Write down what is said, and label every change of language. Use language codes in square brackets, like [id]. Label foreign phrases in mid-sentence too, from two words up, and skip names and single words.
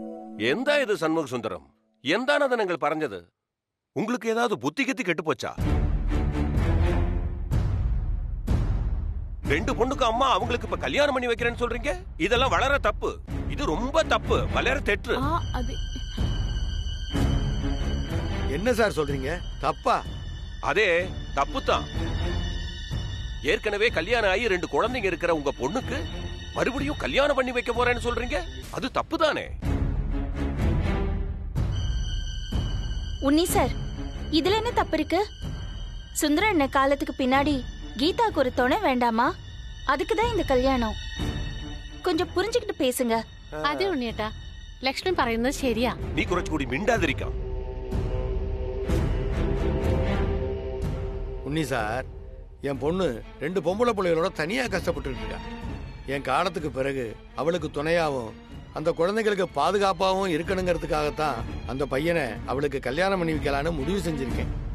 [ml] എന്താ ഇത് ഷണ്മുഖ സുന്ദരം? എന്താണ് നിങ്ങൾ പറഞ്ഞത്? [ta] உங்களுக்கு ஏதாவது புத்தி கத்தி கெட்டு போச்சா? ரெண்டு பொண்ணுக்கு அம்மா அவங்களுக்கு இப்ப கல்யாணம் பண்ணி வைக்கிறேன்னு சொல்றீங்க? இதெல்லாம் வளர தப்பு. இது ரொம்ப தப்பு, [ml] വളരെ തെറ്റ്. ఆ, అది [ta] என்ன சார் சொல்றீங்க? தப்பா? அதே தப்பு தான். ஏற்கனவே கல்யாணம் ஆகி ரெண்டு குழந்தைங்க இருக்கிற உங்க பொண்ணுக்கு மறுபடியும் கல்யாணம் பண்ணி வைக்க போறேன்னு சொல்றீங்க? அது தப்பு தானே? உன்னி சார், இதுல என்ன தப்பு இருக்கு? சுந்தர அண்ணன் காலத்துக்கு பின்னாடி கீதாக்கு ஒரு துணை வேண்டாமா? அதுக்குதான் இந்த கல்யாணம். கொஞ்சம் புரிஞ்சுக்கிட்டு பேசுங்க. [ml] അതെ ഉണ്ണിയേട്ടാ, ലക്ഷ്മി പറയുന്നത് ശരിയാ. നീ കുറച്ച് മിണ്ടാതിരിക്ക്. [ta] உன்னி சார், என் பொண்ணு ரெண்டு பொம்பளை பிள்ளைகளோட தனியா கஷ்டப்பட்டு இருக்கா. என் காலத்துக்கு பிறகு அவளுக்கு துணையாவும் அந்த குழந்தைகளுக்கு பாதுகாப்பாகவும் இருக்கணுங்கிறதுக்காகத்தான் அந்த பையனை அவளுக்கு கல்யாணம் பண்ணி வைக்கலான்னு முடிவு செஞ்சிருக்கேன்.